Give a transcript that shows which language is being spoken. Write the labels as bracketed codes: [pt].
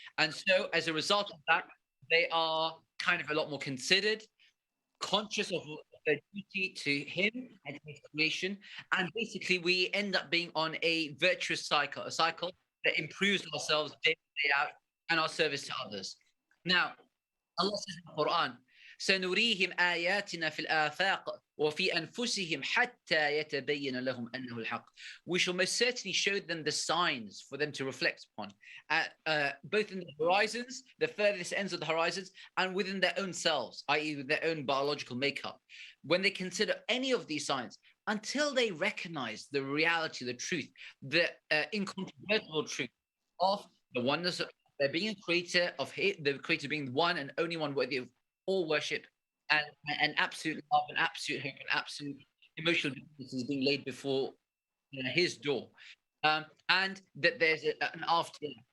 [en] And so as a result of that, they are kind of a lot more considered, conscious of their duty to Him and to His creation. And basically we end up being on a virtuous cycle, a cycle that improves ourselves day in, day out, and our service to others. Now, Allah says in the Quran, [ar] سنريهم آياتنا في الآفاق وفي أنفسهم حتى يتبين لهم أنه الحق. [en] We shall most certainly show them the signs for them to reflect upon, both in the horizons, the furthest ends of the horizons, and within their own selves, i.e. with their own biological makeup. When they consider any of these signs, until they recognize the reality, the truth, the incontrovertible truth of the oneness of there being a creator, of the creator being the one and only one worthy of all worship, and absolute love and absolute hope and absolute emotional dependency is being laid before His door, and that there's an afterlife.